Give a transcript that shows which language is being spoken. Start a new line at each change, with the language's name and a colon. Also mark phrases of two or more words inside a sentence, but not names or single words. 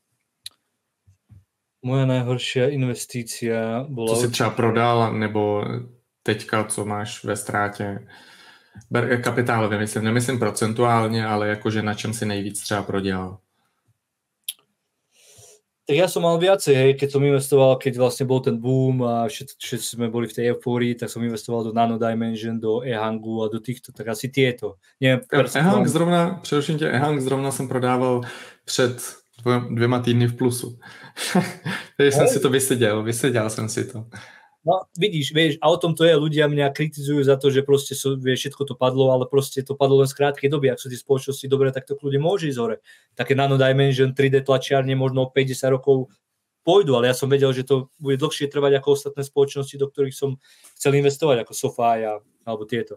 Slovak: Moja najhoršia investícia bola...
Czech: Co si třeba prodal, nebo teďka, co máš ve ztrátě? Kapitálově myslím, nemyslím procentuálně, ale jakože na čem si nejvíc třeba prodělal?
Slovak: Tak ja som mal viacej, hej, keď som investoval, keď vlastne bol ten boom a všetci sme boli v tej eufórii, tak som investoval do Nano Dimension, do eHangu a do týchto, tak asi tieto.
Czech: eHang zrovna, přeruším tě, eHang zrovna jsem prodával před 2 týdny v plusu. Takže jsem si to vyseděl jsem si to.
Slovak: No, vidíš, vieš, a o tom to je, ľudia mňa kritizujú za to, že proste vieš, všetko to padlo, ale proste to padlo len z krátkej doby. Ak sú tie spoločnosti dobré, tak to kľudne môže ísť hore. Také Nano Dimension, 3D tlačiarne možno 50 rokov pôjdu, ale ja som vedel, že to bude dlhšie trvať ako ostatné spoločnosti, do ktorých som chcel investovať, ako SoFi alebo tieto.